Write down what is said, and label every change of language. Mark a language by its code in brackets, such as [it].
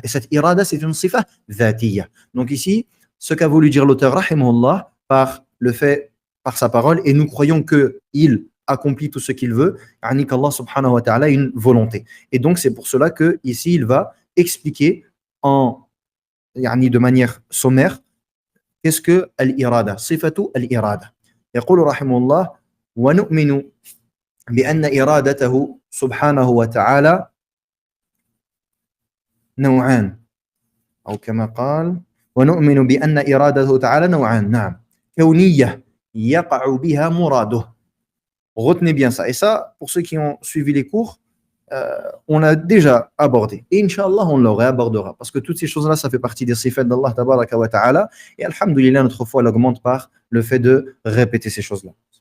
[fr] Et cette irada, c'est une sifa dhatiyya. Donc ici, ce qu'a voulu dire l'auteur, rahimahullah, par sa parole, et nous croyons qu'il accomplit tout ce qu'il veut, qu'Allah subhanahu wa ta'ala a une volonté. Et donc, c'est pour cela que ici il va expliquer de manière sommaire qu'est-ce que al-irada, sifatu al-irada. [ar] يقول رحمه الله ونؤمن بأن إرادته سبحانه وتعالى نوعان أو كما قال ونؤمن بأن إرادته تعالى نوعان. نعم. كونية يقع بها مراده. [fr] Retenez bien ça. Et ça, pour ceux qui ont suivi les cours, on l'a déjà abordé. Et Inch'Allah, on le réabordera. Parce que toutes ces choses-là, ça fait partie des sifat d'Allah tabaraka wa ta'ala. Et alhamdulillah, notre foi l'augmente par le fait de répéter ces choses-là.